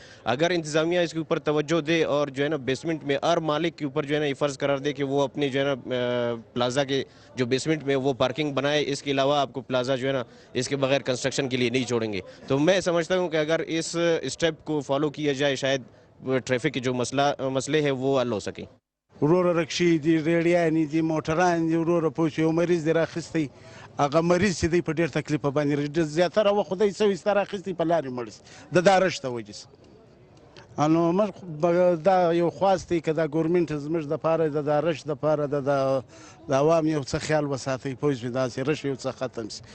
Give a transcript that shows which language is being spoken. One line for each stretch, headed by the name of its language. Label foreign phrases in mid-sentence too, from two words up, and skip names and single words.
Urdu: اگر انتظامیہ اس کے اوپر توجہ دے اور جو ہے نا بیسمنٹ میں ہر مالک کے اوپر جو ہے نا یہ فرض قرار دے کہ وہ اپنے جو ہے نا پلازا کے جو بیسمنٹ میں وہ پارکنگ بنائے، اس کے علاوہ آپ کو پلازا جو ہے نا اس کے بغیر کنسٹرکشن کے لیے نہیں چھوڑیں گے. تو میں سمجھتا ہوں کہ اگر اس اسٹیپ کو فالو کیا جائے شاید ٹریفک کے جو مسئلے ہیں وہ حل ہو سکیں.
Pashto: وروره رکشې دي، ریډیانې دي، موټران دي، وروره پوه شو یو مریض دی راخیستی، هغه مریض چې دی په ډېر تکلیف باندې زیاتره وخت خدای څه وایسته راخیستی په لارې مړ سي د دا رش ته وجې سه. نو موږ دا یو خواست دی که دا ګورمنټ زموږ دپاره د دا رش دپاره د عوام یو څه خیال وساتئ، پوه شوې داسې رش یو څه ختم سي.